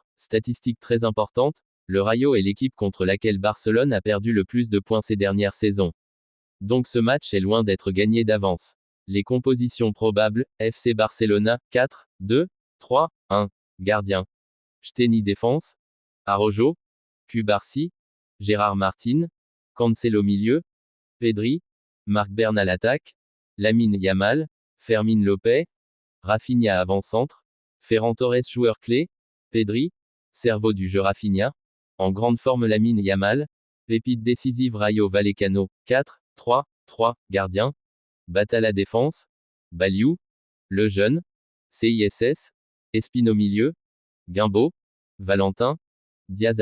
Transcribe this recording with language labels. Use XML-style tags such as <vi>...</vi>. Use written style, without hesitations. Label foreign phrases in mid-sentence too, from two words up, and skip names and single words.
<fr>Statistique très importante, le Rayo est l'équipe contre laquelle Barcelone a perdu le plus de points ces dernières saisons. Donc ce match est loin d'être gagné d'avance. Les compositions probables: FC Barcelona, 4, 2, 3, 1. Gardien: Steny. Défense: Araujo, Cubarsí, Gérard Martin, Cancelo. Milieu: Pedri, Marc Bernal. Attaque: Lamine Yamal, Fermín López, Rafinha. Avant-centre: Ferran Torres. Joueur clé: Pedri, cerveau du jeu Rafinha, en grande forme Lamine Yamal, pépite décisive. Rayo Vallecano, 4, 3, 3. Gardien: Batalla. Défense: Baliou, le jeune, CISS, Espino. Milieu: Guimbo, Valentin, Diaz.</fr>